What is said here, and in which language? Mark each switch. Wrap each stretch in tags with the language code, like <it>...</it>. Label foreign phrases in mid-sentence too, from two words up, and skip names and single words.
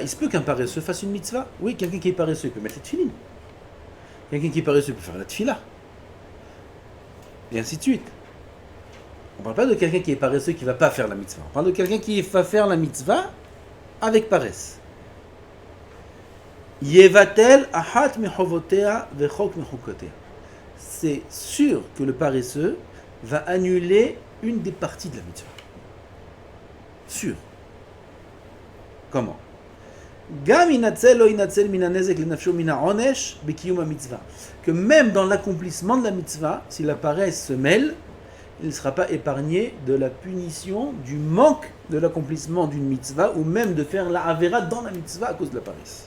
<fr>Il se peut qu'un paresseux fasse une mitzvah. Oui, quelqu'un qui est paresseux peut mettre les tefilines. Quelqu'un qui est paresseux peut faire la tefila. Et ainsi de suite. On ne parle pas de quelqu'un qui est paresseux qui ne va pas faire la mitzvah. On parle de quelqu'un qui va faire la mitzvah avec paresse.</fr> <he>יבטל אחת ממצוותיו וחק מחקותיו.</he> <fr>C'est sûr que le paresseux va annuler une des parties de la mitzvah. Sûr. Comment? Que même dans l'accomplissement de la mitzvah, si la paresse se mêle, il ne sera pas épargné de la punition, du manque de l'accomplissement d'une mitzvah, ou même de faire la avera dans la mitzvah à cause de la paresse.</fr>